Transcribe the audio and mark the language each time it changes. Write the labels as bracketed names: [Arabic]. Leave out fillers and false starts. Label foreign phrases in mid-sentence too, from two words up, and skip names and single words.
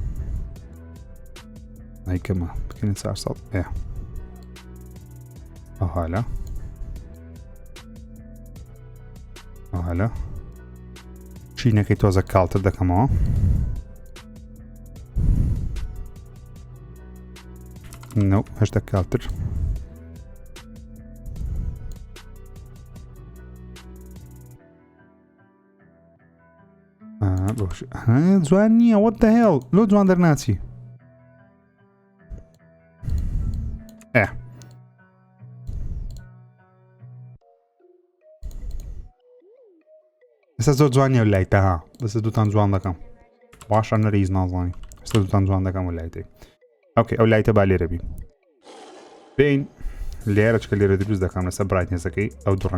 [Central Kurdish] ئایکەمە بکەین 400 ئەو حالە شینەکەی تۆزە کاڵتر دەکەمەوە هەشتا کاڵتر جوان نییە [English] what the hell [Central Kurdish] لۆ جوان دەرناچی ئێستا زۆر جوان نییە لایتە ها بەسە دووتان جوان دەکەم باشە نەریز نازانی ئێستا دووتان جوان دەکەم و لایتەی ئۆکێ ئەو لایتە با لێرە بین بین لێرە چکە لێرە دروست دەکەم لەسەر برایتنێسەکەی ئەو دوو